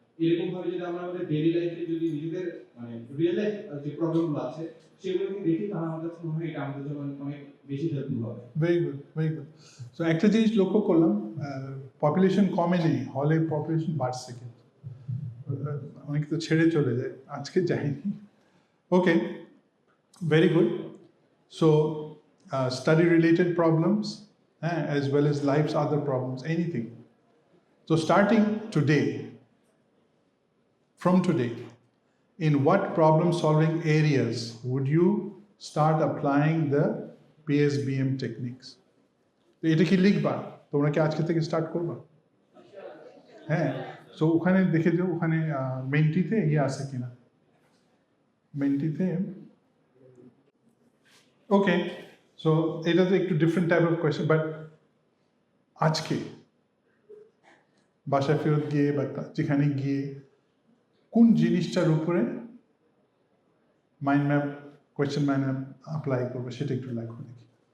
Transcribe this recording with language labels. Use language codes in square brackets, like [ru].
[bn] এরকম ভাবে যদি আমরা আমাদের ডেইলি লাইফে যদি নিজেদের মানে রিয়েল লাইফ যে প্রবলেমগুলো আছে সেগুলোকে দেখি, তাহলে আমার কাছে মনে হয় এটা আমাদের জন্য অনেক বেশি হেল্পফুল হবে। [en] Very good, very good. [bn] So একটা জিনিস লক্ষ্য করলাম, পপুলেশন কমেনি, হলে পপুলেশন বাড়ছে, কিন্তু অনেকে তো ছেড়ে চলে যায়, আজকে যায়নি। [en] Okay, very good. So study related problems as well as life's other problems, anything. So starting today, from today, in what problem solving areas would you start applying the PSBM techniques? [bn] তো এটা কি লিখবা? তোমরা কি আজকে থেকে স্টার্ট করবা? হ্যাঁ। সো ওখানে দেখে যাও, ওখানে মেন্টিতে ইয়ে আছে কিনা, মেন্টিতে। ওকে, সো এটা তো একটু [en] different type of question, [bn] but আজকে বাসায় ফেরত গিয়ে বা যেখানে গিয়ে কোন জিনিসটার উপরে mind map, question mind map apply করবো সেটা একটু লেখো দেখি।